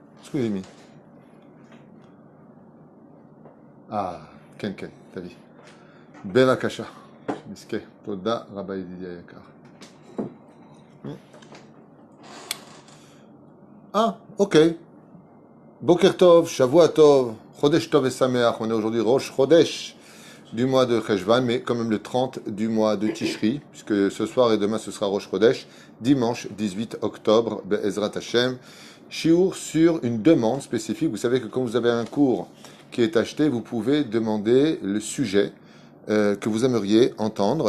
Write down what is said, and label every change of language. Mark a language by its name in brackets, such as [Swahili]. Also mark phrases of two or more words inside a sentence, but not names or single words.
[French] ce que j'ai mis? Ah, Ken, t'as vu. [Hebrew] בבקשה. מיסקה. תודה רבי ידידיה יקר. [French] Ah, ok. [Hebrew] בוקר טוב, שבוע טוב, חודש טוב et Sameach. [French] On est aujourd'hui [Hebrew] ראש חודש [French] du mois de Cheshvan, mais quand même le 30 du mois de Tishri, puisque ce soir et demain ce sera [Hebrew] ראש חודש, [French] dimanche 18 octobre, [Hebrew] בעזרת השם. [French] Shiur sur une demande spécifique. Vous savez que quand vous avez un cours qui est acheté, vous pouvez demander le sujet que vous aimeriez entendre.